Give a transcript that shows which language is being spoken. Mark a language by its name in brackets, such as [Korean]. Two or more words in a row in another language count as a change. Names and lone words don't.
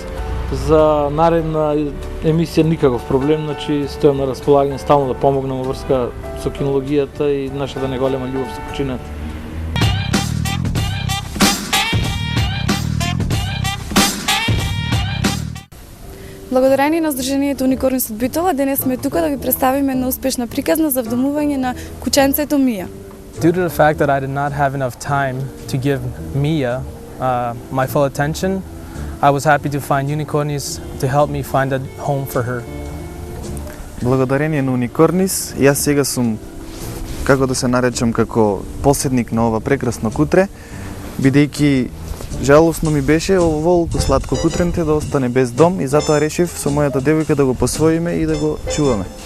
[Macedonian] За наредна емисија никаков проблем, значи стојам на располагање стално да помогнам во врска со кинологијата и нашата неголема љубов со кучината. Благодарение на Сдруженијето Уникорнис од Битола, денес сме тука да ви представиме една успешна приказна за вдомување на кученцето Мија. [English] Due to the fact that I did not have enough time to give Mia my full attention, I was happy to find Unicornis to help me find a home for her. [Macedonian] Благодарение на Уникорнис, јас сега сум, како да се наречам, како поседник на ова прекрасно кутре, бидејќи жалосно ми беше оволку сладко кутренте да остане без дом и затоа решив со мојата девојка да го посвоиме и да го чуваме.